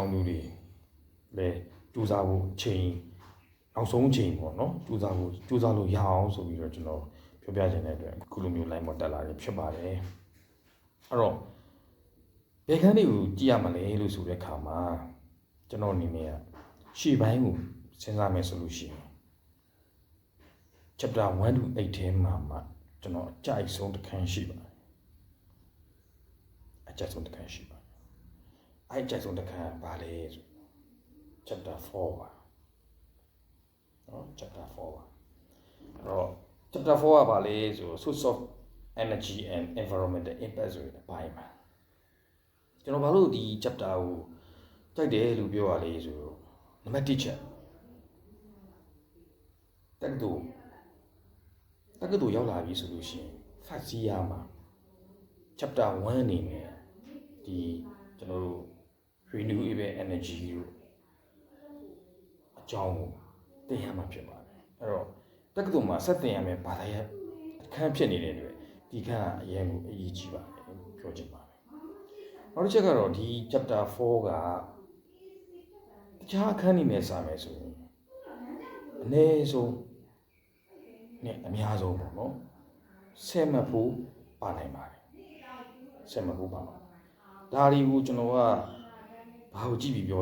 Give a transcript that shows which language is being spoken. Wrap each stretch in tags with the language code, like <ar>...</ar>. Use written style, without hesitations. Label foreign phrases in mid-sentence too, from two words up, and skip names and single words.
<my>င်းသူတွေလည်းကြိုးစားဖို့ချိန်နောက်ဆုံးချိန်ပေါ့နော်ကြိုးစားလို့ရအောင်ဆိုပြီးတော့ကျွန်တော်ပြောပြခြင်းတဲ့အတွက်အခုလိုမျိုး line ပေါ်တက်လာတယ်ဖြစ်ပါတယ်အဲ့တော့ဘယ်ခန်းတွေကိုကြည့်ရမလဲလို့ဆိုတဲ့အခါမှာကျွန်တော်အနေနဲ့ရှေ့ပိုင်းကိုစဉ်းစားမယ်ဆိုလို့ရှိရင်</my> <en>chapter 1 to 8</en> <my>ထဲမှာကျွန်တော်အကြိုက်ဆုံးတစ်ခန်းရှိပါတယ် အကြိုက်ဆုံးတစ်ခန်းရှိပါတယ်အဲ့အကြိုက်ဆုံးတစ်ခန်းဘာလဲဆို chapter 4ပါနော် chapter 4ပါအဲ့တော့ chapter 4ကဘာလဲဆို</my> <en>source of energy and environmental impact</en> <my>ဆိုတဲ့အပိုင်းပါကျွန်တော်ဘာလို့ဒီ chapter ကိုကြိုက်တယ်လို့ပြောရလဲဆိုတော့နံပါတ်1ချက် တက္ကသိုလ်ရောက်လာပြီဆိုလို့ရှိရင်</my> <en>first year</en> <my>မှာ chapter 1အနေနဲ့ဒီကျွန်တော်တို့</my> <en>renewable energy</en> <my>ကိုအကြောင်းကိုသင်ရမှာဖြစ်ပါတယ်အဲ့တော့ တက္ကသိုလ်မှာဆက်သင်ရမယ်ဘာသာရပ်အခန်းဖြစ်နေတဲ့အတွက်ဒီခန်းကအရင်ကိုအရေးကြီးပါတယ်ပြောချင်ပါတယ်နောက်တစ်ချက်ကတော့ဒီ chapter 4ကတခြားအခန်းတွေနဲ့စာမယ်ဆိုရင်အနည်းဆုံးနဲ့အများဆုံးပေါ့နော်10မှတ်ဖို့ပါနိုင်ပါတယ်10မှတ်ဖို့ပါပါဒါတွေကိုကျွန်တော်ကဘာကိုကြည့်ပြီးပြော</my>